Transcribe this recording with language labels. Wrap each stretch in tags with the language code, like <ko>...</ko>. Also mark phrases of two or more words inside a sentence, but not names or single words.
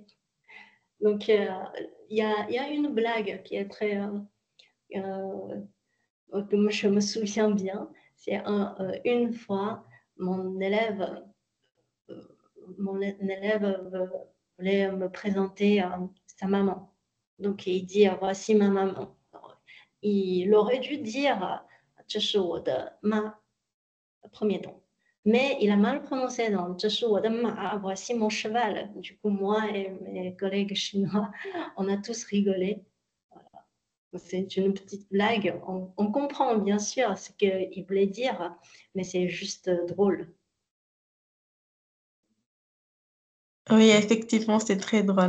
<fr>Donc, il y a une blague qui est très, que je me souviens bien. C'est une fois, mon élève, euh, voulait me présenter sa maman. Donc, il dit, voici ma maman. Il aurait dû dire,</fr> <zh>这是我的妈,</zh> <fr>premier ton. mais il a mal prononcé. Donc,</fr> <zh>这是我的马,</zh> <fr>voici mon cheval. Du coup, moi et mes collègues chinois, on a tous rigolé. Voilà. C'est une petite blague. On comprend bien sûr ce qu'il voulait dire, mais c'est juste drôle. Oui, effectivement, c'est très drôle.</fr>